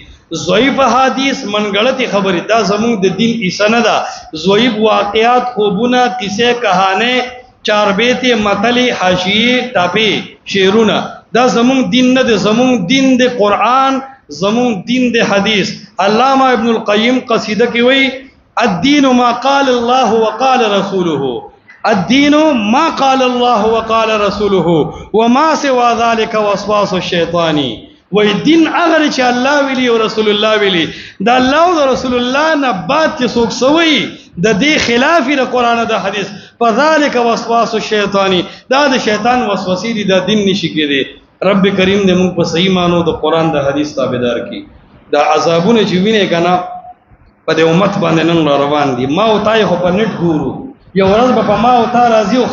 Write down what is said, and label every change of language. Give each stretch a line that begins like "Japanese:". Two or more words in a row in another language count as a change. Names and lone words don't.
Pashto: ضعیف احادیث منګړتي خبرې دا زمون د دین ایسه نه ده. ضعیف واقعات، خوبونه، قصې، کہانه، چاربیت، متلی، حاشیه، ټاپی، شعرونه دا زمون دین نه ده. زمون دین د قرآن، زمون دین د حدیث.
Arabic: علامہ ابن القیم
Pashto: قصیدہ کی وی
Arabic: الدین ما قال الله وقال رسوله، الدین ما قال الله وقال رسوله وما سوى ذلك وسواس الشیطان.
Pashto: وای دین هغه چې الله ویلي او رسول الله ویلي دا الله او رسول الله نه بعد چې څوک سوي د دې خلاف د قران او د حدیث
Arabic: فذلک وسواس الشیطانی
Pashto: دا د شیطان وسوسې دي د دین نشي کېدی رب کریم دې موږ په صحیح مانو د قران د حدیث تابعدار کړي دا عذابونه چې ویني کنه په دې امت باندې نن روان دي ما او تای خو په نت ګورو یو ورځ په ما او تا راځي او